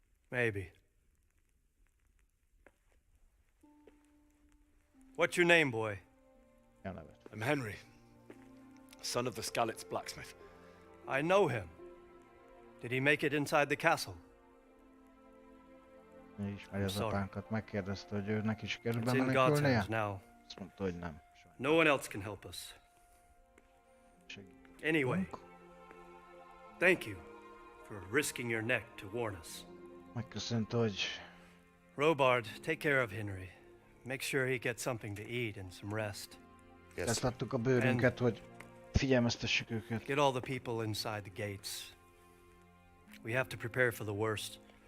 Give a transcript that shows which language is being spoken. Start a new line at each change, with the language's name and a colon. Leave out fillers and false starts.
English: Maybe. What's your name, boy? I'm Henry, son of the Skalitz blacksmith. I know him. Did he make it inside the castle?
Hungarian: Ismeri az apánkat, megkérdezte, hogy őnek is kell bemenekülnie. Azt mondta, hogy nem.
English: No one else can help us. Anyway, thank you for risking your neck to warn us.
Hungarian: Megköszönte, hogy...
English: Robard, take care of Henry. Make sure he gets something to eat and some rest.
Hungarian: Ezt adtuk a bőrünket, hogy figyelmeztessük őket.
English: Get all the people inside the gates. We have to prepare for the worst.